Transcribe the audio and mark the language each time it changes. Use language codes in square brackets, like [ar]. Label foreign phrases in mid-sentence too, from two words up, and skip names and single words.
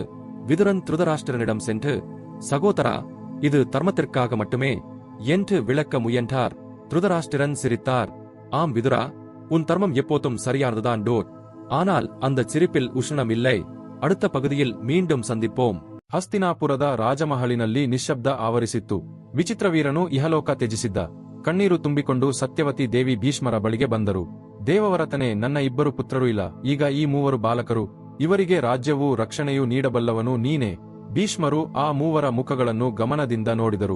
[ta] விதுரன் திருதராஷ்டிரனிடம் சென்று, சகோதரா, இது தர்மத்திற்காக மட்டுமே என்று விளக்க முயன்றார். திருதராஷ்டிரன் சிரித்தார். ஆம் விதுரா, உன் தர்மம் எப்போதும் சரியானதுதான் டோ. ஆனால் அந்த சிரிப்பில் உஷ்ணம் இல்லை. அடுத்த பகுதியில் மீண்டும் சந்திப்போம். [kn] ಹಸ್ತಿನಾಪುರದ ರಾಜಮಹಲಿನಲ್ಲಿ ನಿಶ್ಶಬ್ದ ಆವರಿಸಿತ್ತು. ವಿಚಿತ್ರವೀರನು ಇಹಲೋಕ ತ್ಯಜಿಸಿದ್ದ. ಕಣ್ಣೀರು ತುಂಬಿಕೊಂಡು ಸತ್ಯವತಿ ದೇವಿ ಭೀಷ್ಮರ ಬಳಿಗೆ ಬಂದರು. ದೇವವರತನೇ, ನನ್ನ 2 ಪುತ್ರರು ಇಲ್ಲ. ಈಗ ಈ 3 ಬಾಲಕರು. ಇವರಿಗೆ ರಾಜ್ಯವೂ ರಕ್ಷಣೆಯೂ ನೀಡಬಲ್ಲವನು ನೀನೇ. ಭೀಷ್ಮರು ಆ 3 ಮುಖಗಳನ್ನು ಗಮನದಿಂದ ನೋಡಿದರು.